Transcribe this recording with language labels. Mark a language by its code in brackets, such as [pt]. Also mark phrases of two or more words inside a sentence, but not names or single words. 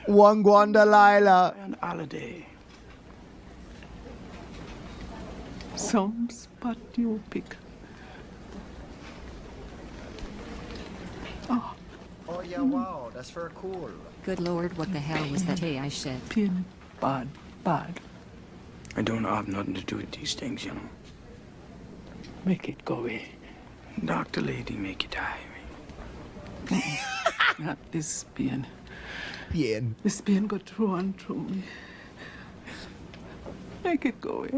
[en] Wangwan Delilah. On holiday. Some spot you pick. Oh. Oh yeah, wow, that's for cool. Good lord, what the hell was that AI shit? Pin, bad, bad. I don't have nothing to do with these things, you know. Make it go away. Doctor lady, make it die. Not this pain. Bien. This pain go through and through me. Make it go away.